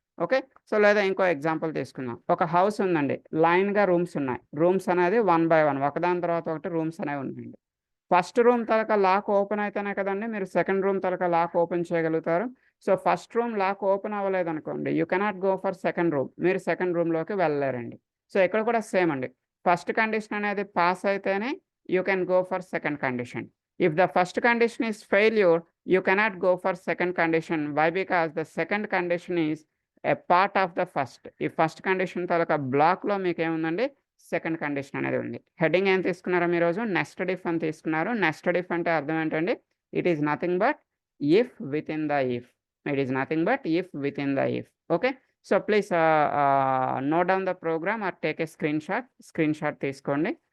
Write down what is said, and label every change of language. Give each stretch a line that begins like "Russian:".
Telugu: Okay, so లేదా ఇంకో example తీసుకుందాం. ఒక హౌస్ ఉందండి, లైన్గా రూమ్స్ ఉన్నాయి. రూమ్స్ అనేది 1 by 1 ఒకదాని తర్వాత ఒకటి రూమ్స్ అనేవి ఉన్నాయండి. ఫస్ట్ రూమ్ తలక లాక్ ఓపెన్ అయితేనే కదండి మీరు సెకండ్ రూమ్ తలక లాక్ ఓపెన్ చేయగలుగుతారు. So first room lock open అవ్వలేదు అనుకోండి,
English: You cannot go for second room.
Telugu: మీరు సెకండ్ రూమ్లోకి వెళ్ళలేరండి. సో ఇక్కడ కూడా సేమ్ అండి. ఫస్ట్ కండిషన్ అనేది పాస్ అయితేనే
English: you can go for second condition. If the first condition is failure, you cannot go for second condition. Why? Because the second condition is a part of the first.
Telugu: ఈ first condition తాలూకా బ్లాక్లో మీకు ఏముందండి? Second condition అనేది ఉంది. Heading ఏం తీసుకున్నారో మీరు రోజు? నెస్టెడ్ ఇఫ్ అని తీసుకున్నారు. నెస్టెడ్ ఇఫ్ అంటే అర్థం ఏంటండి?
English: It is nothing but if with in the if. It is nothing but if with in the if. Okay, so please note down the programme or take a screenshot తీసుకోండి.